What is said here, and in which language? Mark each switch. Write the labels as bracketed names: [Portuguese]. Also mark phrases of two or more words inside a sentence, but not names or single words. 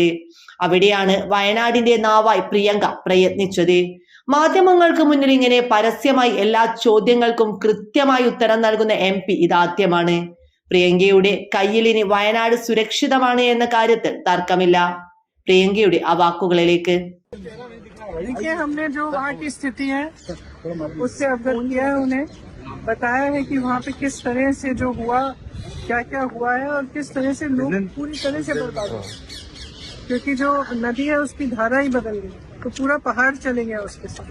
[Malayalam] അവിടെയാണ് വയനാടിന്റെ നാവായി പ്രിയങ്ക പ്രയത്നിച്ചത്. മാധ്യമങ്ങൾക്ക് മുന്നിൽ ഇങ്ങനെ പരസ്യമായി എല്ലാ ചോദ്യങ്ങൾക്കും കൃത്യമായി ഉത്തരം നൽകുന്ന MP ഇതാദ്യമാണ്. പ്രിയങ്കയുടെ കയ്യിൽ ഇനി വയനാട് സുരക്ഷിതമാണ് എന്ന കാര്യത്തിൽ തർക്കമില്ല. പ്രിയങ്കയുടെ ആ വാക്കുകളിലേക്ക്. [Hindi] देखिए, हमने जो वहाँ की स्थिति है उससे अवगत किया है, उन्हें बताया है कि वहाँ पे किस तरह से जो हुआ, क्या क्या हुआ है और किस तरह से लोग पूरी तरह से बर्बाद हुए, क्योंकि जो नदी है उसकी धारा ही बदल गई, तो पूरा पहाड़ चले गया उसके साथ।